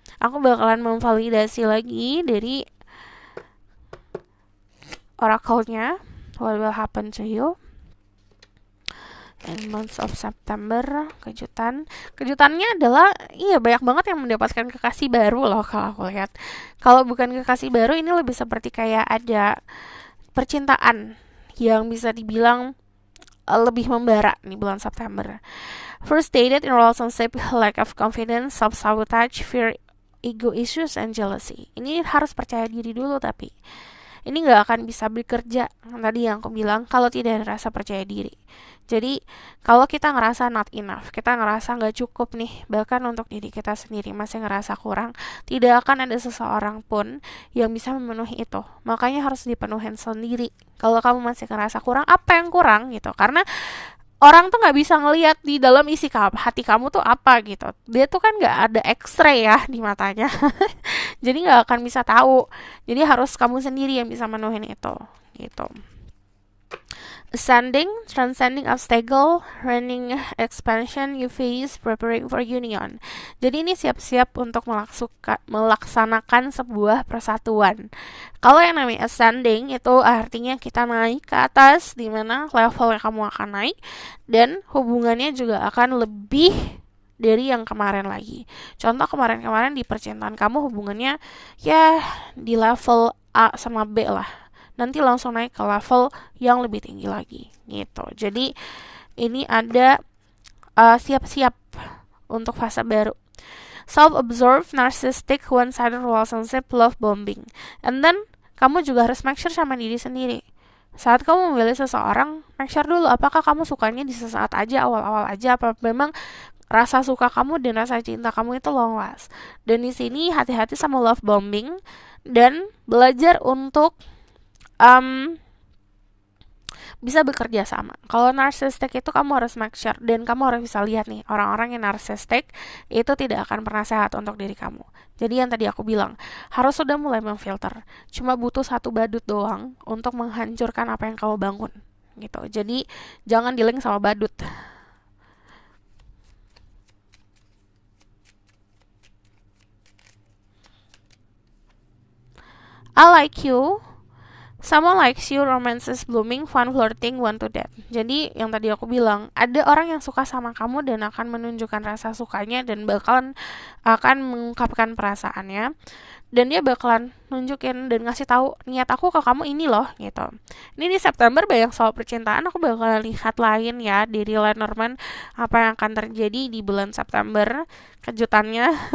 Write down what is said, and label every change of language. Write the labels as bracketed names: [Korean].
[Indonesian] Aku bakalan memvalidasi lagi dari oracle-nya, [English] what will happen to you in months of September. [Indonesian] Kejutannya adalah banyak banget yang mendapatkan kekasih baru loh. Kalau aku lihat, kalau bukan kekasih baru, ini lebih seperti kayak ada percintaan yang bisa dibilang lebih membara nih bulan September. [English] Frustrated in relationship, lack of confidence, self-sabotage, fear, ego issues, and jealousy. [Indonesian] Ini harus percaya diri dulu, tapi ini nggak akan bisa bekerja tadi yang aku bilang kalau tidak ada rasa percaya diri. Jadi kalau kita ngerasa [English] not enough, [Indonesian] kita ngerasa nggak cukup nih, bahkan untuk diri kita sendiri masih ngerasa kurang, tidak akan ada seseorang pun yang bisa memenuhi itu. Makanya harus dipenuhin sendiri. Kalau kamu masih ngerasa kurang, apa yang kurang gitu? Karena orang tuh nggak bisa ngelihat di dalam isi hati kamu tuh apa gitu. Dia tuh kan nggak ada X-ray ya di matanya. Jadi nggak akan bisa tahu. Jadi harus kamu sendiri yang bisa menuhin itu gitu. [English] Ascending, transcending obstacle, running expansion you face, preparing for union. [Indonesian] Jadi ini siap-siap untuk melaksanakan sebuah persatuan. Kalau yang namanya ascending itu artinya kita naik ke atas, di mana level yang kamu akan naik dan hubungannya juga akan lebih dari yang kemarin lagi. Contoh kemarin-kemarin di percintaan kamu hubungannya ya di level A sama B lah. Nanti langsung naik ke level yang lebih tinggi lagi gitu. Jadi ini ada siap-siap untuk fase baru. [English] Self-absorbed, narcissistic, one-sided relationship, love bombing. And then [Indonesian] kamu juga harus make sure sama diri sendiri. Saat kamu memilih seseorang, make sure dulu apakah kamu sukanya di sesaat aja, awal-awal aja, apa memang rasa suka kamu dan rasa cinta kamu itu [English] long last. [Indonesian] Dan di sini hati-hati sama love bombing dan belajar untuk bisa bekerja sama. Kalau narcissistic itu kamu harus make sure dan kamu harus bisa lihat nih, orang-orang yang narcissistic itu tidak akan pernah sehat untuk diri kamu. Jadi yang tadi aku bilang, harus sudah mulai memfilter. Cuma butuh satu badut doang untuk menghancurkan apa yang kamu bangun gitu. Jadi jangan di-link sama badut. [English] I like you. Someone likes you, romance is blooming, fun flirting, want to date. [Indonesian] Jadi yang tadi aku bilang, ada orang yang suka sama kamu dan akan menunjukkan rasa sukanya dan akan mengungkapkan perasaannya. Dan dia bakalan nunjukin dan ngasih tahu niat aku ke kamu ini loh gitu. Ini di September banyak soal percintaan, aku bakalan lihat lain ya di Lenormand apa yang akan terjadi di bulan September kejutannya.